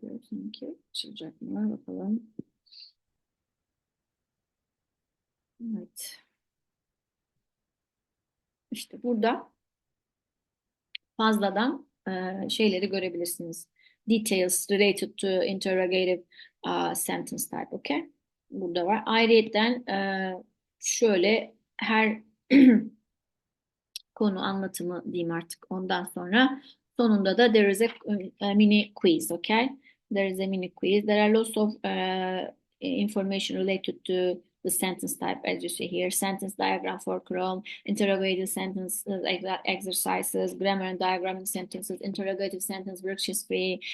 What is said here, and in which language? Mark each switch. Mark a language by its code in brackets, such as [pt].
[tr] Sanki açılacak mı? Bakalım. Evet. İşte burada fazladan şeyleri görebilirsiniz. [en] Details related to interrogative sentence type, okay? [tr] Burada var. Ayrıyeten şöyle her konu anlatımı diyeyim artık ondan sonra sonunda da [en] there is a mini quiz, okay? There is a mini quiz. There are lots of information related to the sentence type, as you see here. Sentence diagram for Chrome, interrogative sentences, exercises, grammar and diagramming sentences, interrogative sentence, work history.